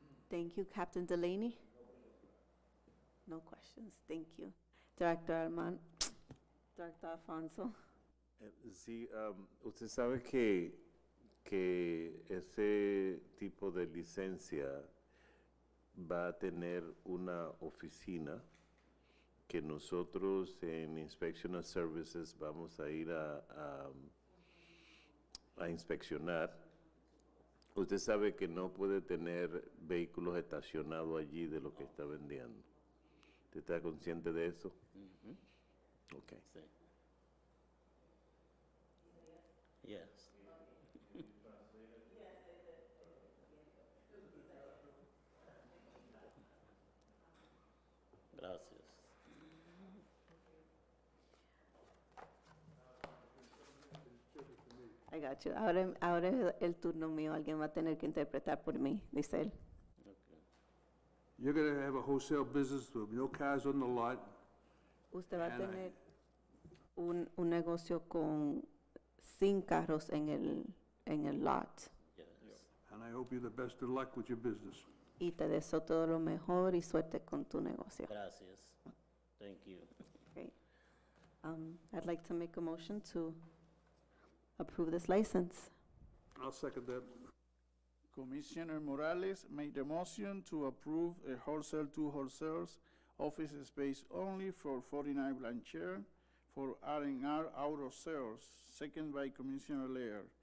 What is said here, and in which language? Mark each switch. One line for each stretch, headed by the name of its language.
English: Thank you, Captain Delaney. No questions, thank you. Director Director Alfonso.
Spanish: Sí, usted sabe que ese tipo de licencia va a tener una oficina que nosotros en Inspection Services vamos a ir a inspeccionar. Usted sabe que no puede tener vehículos estacionados allí de lo que está vendiendo. ¿Usted está consciente de eso? Ujú, Ok. sí.
English: Yes.
Spanish: Gracias.
English: I got you.
Spanish: Ahora es el turno mío. Alguien va a tener que interpretar por mí, dice él. Okay.
English: You're gonna have a wholesale business with no cars on the lot.
Spanish: Usted va a
English: And I-
Spanish: tener un negocio sin carros en el lot.
English: Yes. And I hope you the best of luck with your business.
Spanish: Y te deseo todo lo mejor y suerte con tu negocio. Gracias.
English: Thank you. Great. I'd like to make a motion to approve this license. I'll second that. Commissioner Morales made a motion to approve a wholesale to wholesalers office space only for 49 Blanchard for R&R Auto Sales, second by Commissioner Lair.